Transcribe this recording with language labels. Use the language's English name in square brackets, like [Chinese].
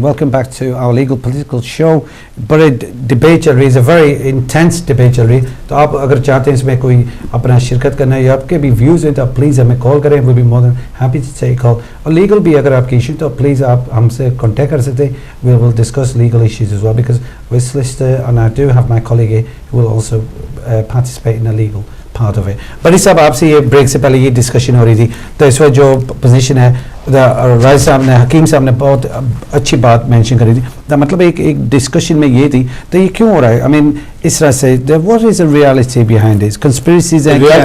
[English] Welcome back to our legal political show. [Hindi] बड़े debate चल रही है, [English] very intense debate [Hindi] चल रही है. तो आप अगर चाहते हैं इसमें कोई अपना शिरकत करना है या आपके भी views हैं तो आप please हमें call करें. [English] We'll be more than happy to take call. [Hindi] और legal भी अगर आपकी issue तो please आप हमसे contact कर सकते हैं. [English] We will discuss legal issues as well because we're solicitor and I do have my colleague here who will also participate in the legal part of it. [Hindi] But इस सब आपसे ये break से पहले ये discussion हो रही थी. तो इस वक्त जो position है राज साहब ने हकीम साहब ने बहुत अच्छी बात मेंशन करी थी. तो मतलब एक डिस्कशन में ये थी तो ये क्यों हो रहा है? आई मीन इस तरह से [English] what is the reality behind this conspiracies and